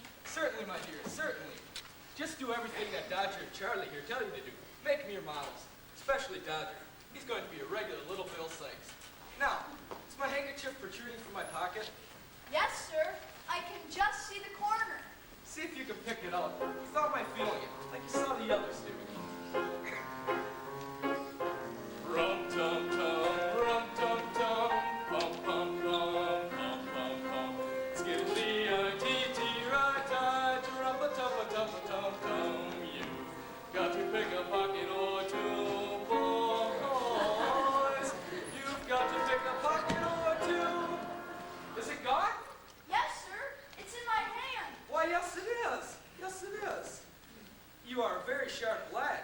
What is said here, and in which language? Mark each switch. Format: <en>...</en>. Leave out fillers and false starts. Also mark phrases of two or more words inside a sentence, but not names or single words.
<en>Certainly, my dear, certainly. Just do everything that Dodger and Charlie here tell you to do. Make me your models, especially Dodger. He's going to be a regular little Bill Sykes. Now, is my handkerchief protruding from my pocket? Yes, sir. I can just see the corner. See if you can pick it up without my feeling it, like you saw the others do. Rum-tum-tum, rum-tum-tum, pum-pum-pum, pum-pum-pum. Skiddly-I-T-T-Right-Ti, tum-a-tum-a-tum-a-tum-tum. You've got to pick a pocket or two, boys. You've got to pick a pocket or two. Is it gone? Yes, sir. It's in my hand. Why, yes it is. Yes it is. You are a very sharp lad.</en>